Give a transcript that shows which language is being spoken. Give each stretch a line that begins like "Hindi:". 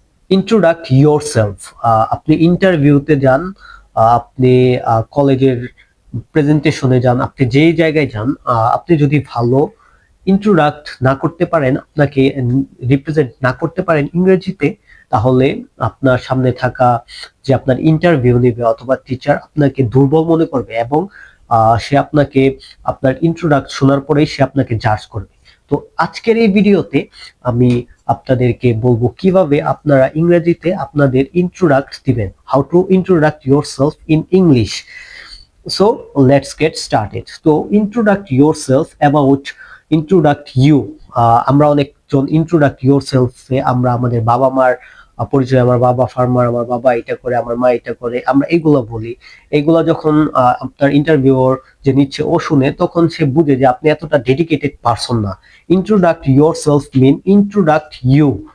Bangla: ইন্ট্রোডাক্ট yourself, আপনি ইন্টারভিউতে যান, আপনি কলেজের প্রেজেন্টেশনে যান, আপনি যেই জায়গায় যান, আপনি যদি ভালো ইন্ট্রোডাক্ট না করতে পারেন, আপনাকে রিপ্রেজেন্ট না করতে পারেন ইংরেজিতে, তাহলে আপনার সামনে থাকা যে আপনার ইন্টারভিউ নেবে অথবা টিচার আপনাকে দুর্বল মনে করবে, এবং সে আপনাকে আপনার ইন্ট্রোডাক্ট শোনার পরেই সে আপনাকে জাজ করবে। তো আজকের এই ভিডিওতে আমি আপনাদেরকে বলবো কিভাবে আপনারা ইংরেজিতে আপনাদের ইন্ট্রোডাক্ট দিবেন,
English: How to introduct yourself in English. So let's get started. So introduct yourself about introduct you.
Bangla: আমরা অনেকজন introduct yourself এ আমরা আমাদের বাবা মার পরিচয়, আমার বাবা ফার্মার, আমার বাবা এটা করে, আমার মা এটা করে, আমরা এগুলো বলি। এগুলা যখন আপনার ইন্টারভিউর যে নিচ্ছে ও শুনে, তখন সে বুঝে যে আপনি এতটা ডেডিকেটেড পারসন না।
English: Introduct yourself mean introduct you.